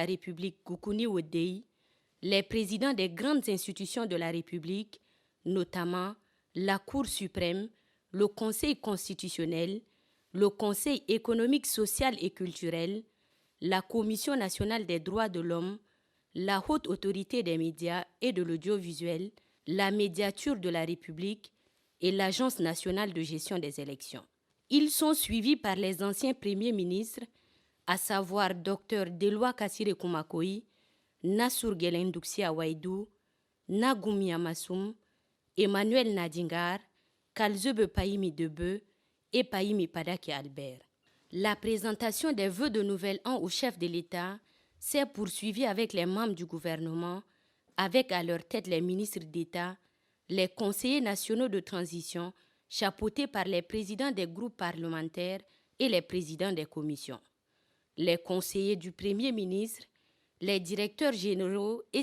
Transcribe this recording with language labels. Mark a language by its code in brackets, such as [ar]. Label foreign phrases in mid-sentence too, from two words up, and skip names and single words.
[fr] République, Goukouni Ouedei, les présidents des grandes institutions de la République, notamment la Cour suprême, le Conseil constitutionnel, le Conseil économique, social et culturel, la Commission nationale des droits de l'homme, la Haute autorité des médias et de l'audiovisuel, la Médiature de la République et l'Agence nationale de gestion des élections. Ils sont suivis par les anciens premiers ministres, à savoir Dr Delwa Kassire Koumakoï, Nassour Gelendouksi Awaïdou, Nagoumi Amassoum, Emmanuel Nadingar, Kalzebe Païmi Debe et Païmi Padaki Albert. La présentation des vœux de Nouvel An au chef de l'État s'est poursuivie avec les membres du gouvernement, avec à leur tête les ministres d'État, les conseillers nationaux de transition, chapeautés par les présidents des groupes parlementaires et les présidents des commissions, les conseillers du Premier ministre, les directeurs généraux et